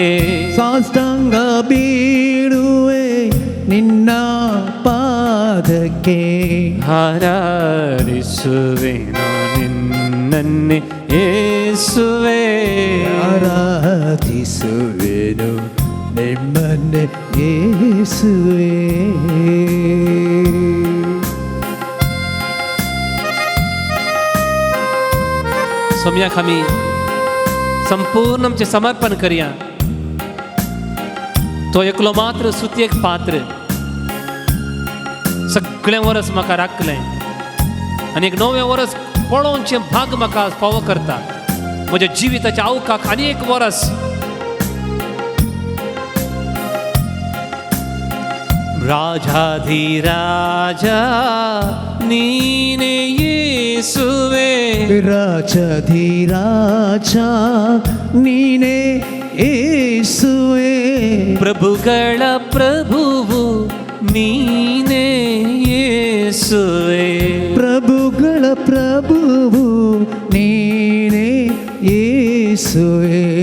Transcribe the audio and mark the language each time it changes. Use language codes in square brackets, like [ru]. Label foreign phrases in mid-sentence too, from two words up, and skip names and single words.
[kn] ಸಾಷ್ಟಾಂಗ ಬೀಳುವೆ ನಿನ್ನ ಪಾದಕ್ಕೆ, ಆರಾಧಿಸುವೆನು ನಿನ್ನನ್ನೇ ಯೇಸುವೆ, ಆರಾಧಿಸುವೆನು ನಿಮ್ಮನ್ನೇ ಯೇಸುವೆ. [kok] सोम्या आमी संपूर्ण आमचे समर्पण करूया. तो एकलो मात्र सुत्येक पात्र सगळें वर्स म्हाका राखलें आनी एक नवें वर्स पळोवनचें भाग म्हाका फावो करता. म्हज्या जिविताच्या आवकाक आनी एक वर्स [kn] ರಾಜಾಧಿರಾಜಾ ನೀನೇ ಯೇಸುವೆ, ರಾಜಾಧಿರಾಜಾ ನೀನೇ ಯೇಸುವೆ, ಪ್ರಭುಗಳ ಪ್ರಭುವು ನೀನೇ ಯೇಸುವೆ, ಪ್ರಭುಗಳ ಪ್ರಭುವು ನೀನೇ ಯೇಸುವೆ.